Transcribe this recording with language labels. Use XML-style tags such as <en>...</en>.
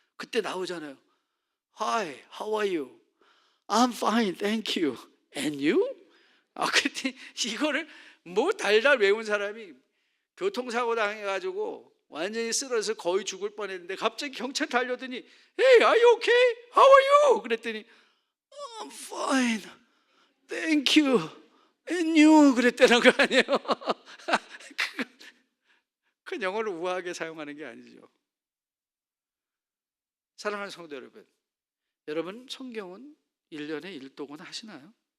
<ko>그때 나오잖아요.</ko> <en>Hi, how are you? I'm fine, thank you. And you?</en> <ko>그때 이거를 뭐 달달 외운 사람이 교통사고 당해가지고 완전히 쓰러져서 거의 죽을 뻔했는데 갑자기 경찰 달려더니</ko> <en>Hey, are you okay? How are you?</en> <ko>그랬더니</ko> <en>I'm fine, thank you. And you?</en> <ko>그랬다는 거 아니에요? 그 영어를 우아하게 사용하는 게 아니죠. 사랑하는 성도 여러분, 여러분 성경은 1년에 1독은 하시나요?</ko>